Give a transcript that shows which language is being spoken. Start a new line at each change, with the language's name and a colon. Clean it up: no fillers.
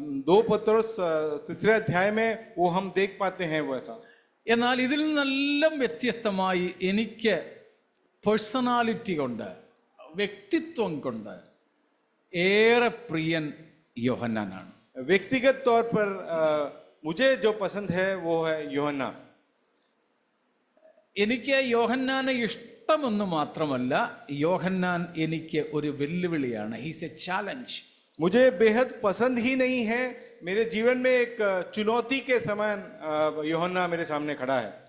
Hindi: 2 പത്രോസ് 3 अध्याय में वो हम देख पाते हैं वैसा.
Malayalam: എന്നാൽ ഇതിൽ നിന്നെല്ലാം വ്യത്യസ്തമായി എനിക്ക് പേഴ്സണാലിറ്റി കൊണ്ട്, വ്യക്തിത്വം കൊണ്ട് ഏറെ പ്രിയൻ യോഹന്നാനാണ്.
Hindi: व्यक्तिगत तौर पर मुझे जो पसंद है वो है यूहन्ना.
Malayalam: എനിക്ക് യോഹന്നാനെ ഇഷ്ടമെന്ന് മാത്രമല്ല, യോഹന്നാൻ എനിക്ക് ഒരു വെല്ലുവിളിയാണ്.
English: He's a challenge.
Hindi: मुझे बेहद पसंद ही नहीं है, मेरे जीवन में एक चुनौती के समान यूहन्ना मेरे सामने खड़ा है.